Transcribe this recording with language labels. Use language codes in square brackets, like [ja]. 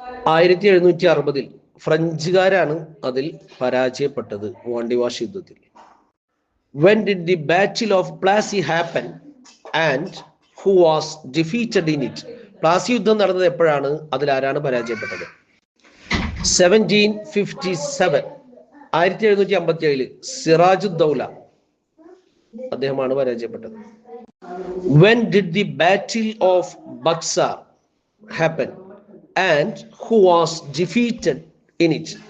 [ml] 1760 ഫ്രഞ്ചുകാരാണ് അതിൽ പരാജയപ്പെട്ടത് വാണ്ടിവാഷ് യുദ്ധത്തിൽ. [en] When did the Battle of Plassey happen and who was defeated in it? [ml] Plassey യുദ്ധം നടന്നത് എപ്പോഴാണ്? അതിൽ ആരാണ് പരാജയപ്പെട്ടത്? 1757 1757 സിറാജുദ്ദൗല അദ്ദേഹമാണ് പരാജയപ്പെട്ടത്. [en] When did the Battle of Buxar happen and who was defeated in it?